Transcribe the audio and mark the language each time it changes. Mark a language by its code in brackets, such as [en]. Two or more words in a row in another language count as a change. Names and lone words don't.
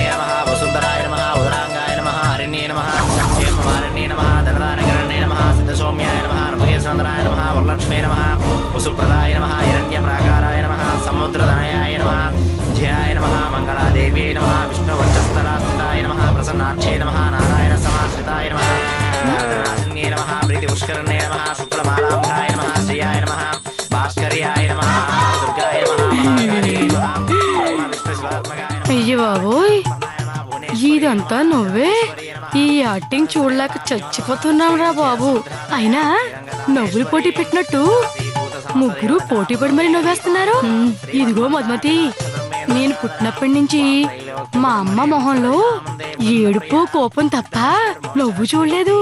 [sa] नमः वसुन्धराय नमः उदरांगाय नमः हरिण्ये नमः हेममालिन्ये नमः धनदानकरण्ये नमः सिद्धसौम्याय नमः रमकेशचन्द्राय नमः वरलक्ष्मे नमः वसुप्रदाय नमः हिरण्यप्राकाराय नमः समुद्रधनयाय नमः जयाय नमः मंगलादेव्यै नमः विष्णुवक्षस्थलास्थिताय नमः प्रसन्नाक्षे नमः नारायणसमाश्रिताय नमः नारायणासिन्ये नमः प्रीतिपुष्करणे नमः शुक्लमालाम्भाय नमः श्रियाय नमः भास्कर्याय नमः दुर्गाय नमः [te] అయ్య బాబోయ్ ఇదంతా నువ్వే ఈ యాక్టింగ్ చూడలేక చచ్చిపోతున్నావురా బాబు. అయినా నవ్వులు పోటీ పెట్టినట్టు ముగ్గురు పోటీ పడి మరి నవ్వేస్తున్నారు. ఇదిగో మధుమతి, నేను పుట్టినప్పటి నుంచి మా అమ్మ మొహంలో ఏడుపు కోపం తప్ప నవ్వు చూడలేదు.